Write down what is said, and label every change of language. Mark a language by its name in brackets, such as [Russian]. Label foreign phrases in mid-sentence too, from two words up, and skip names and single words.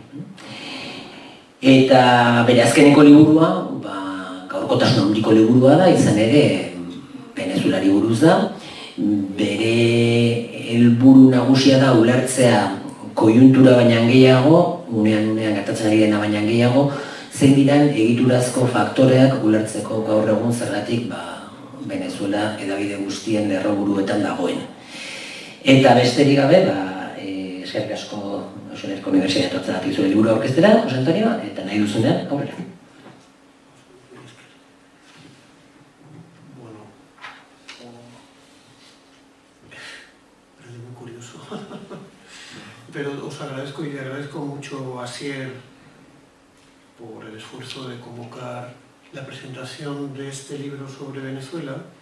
[Basque] Eta bere azkeneko liburua, gaurkotasun handiko liburua da, izan ere Venezuelari buruz da, bere helburu nagusia da ulertzea koiuntura baina gehiago, unean gertatzen ari dena baina gehiago, zein diren egiturazko faktoreak ulertzeko gaur egun zergatik Venezuela hedabide guztien lerroburuetan dagoen. Eta besterik gabe, eskerrik asko Euskal Herriko Unibertsitatea etortzeagatik zure liburu aurkeztera, Jose Antonio, eta nahi duzunean, aurrera. [Spanish] Pero os agradezco y agradezco mucho a Asier por el esfuerzo de convocar la presentación de este libro sobre Venezuela.